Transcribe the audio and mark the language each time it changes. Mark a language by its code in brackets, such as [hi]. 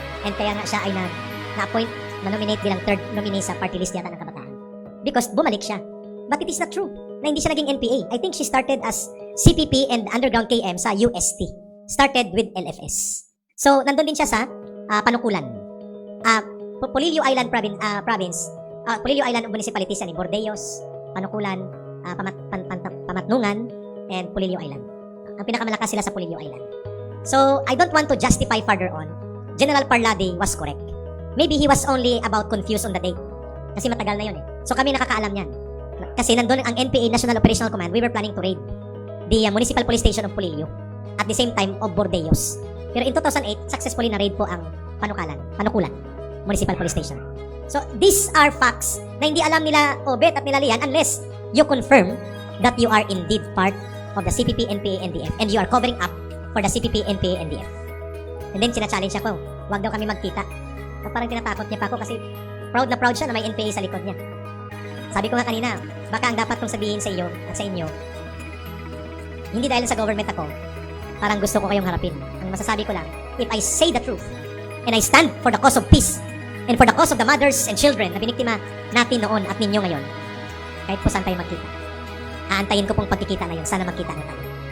[tl] And kaya nga siya ay na-appoint, na-nominate bilang third nominee sa party list yata ng kabataan. [en] Because bumalik siya. But it is not true [tl] na hindi siya naging NPA. [en] I think she started as CPP and underground KM sa UST. Started with LFS. [tl] So, nandun din siya sa Panukulan. [en] Polillo Island province, Polillo Island municipalities yan, Bordeos, Panukulan, Pamatnungan, and Polillo Island. [tl] Ang pinakamalakas sila sa Polillo Island. [en] So, I don't want to justify further on. General Parlade was correct. Maybe he was only about confused on the date. [tl] Kasi matagal na yun eh. [en] So, kami nakakaalam yan. Kasi nandun ang NPA National Operational Command, we were planning to raid the municipal police station of Polillo at the same time of Bordeos. [tl] Pero in 2008, successfully na-raid po ang Panukulan Municipal Police Station. [en] So, these are facts [tl] na hindi alam nila Obet at nila Lian [en] unless you confirm that you are indeed part of the CPP, NPA, NDF and you are covering up for the CPP, NPA, NDF. [tl] And then, sina-challenge ako, huwag daw kami magkita. At parang tinatakot niya pa ako kasi proud na proud siya na may NPA sa likod niya. Sabi ko nga kanina, baka ang dapat kong sabihin sa iyo at sa inyo, hindi dahil sa government ako, parang gusto ko kayong harapin. [en] Ang masasabi ko lang, if I say the truth, and I stand for the cause of peace, and for the cause of the mothers and children [tl] na biniktima natin noon at ninyo ngayon, [en] kahit po saan tayo magkita, aantayin ko pong pagkikita na yun. Sana magkita na tayo.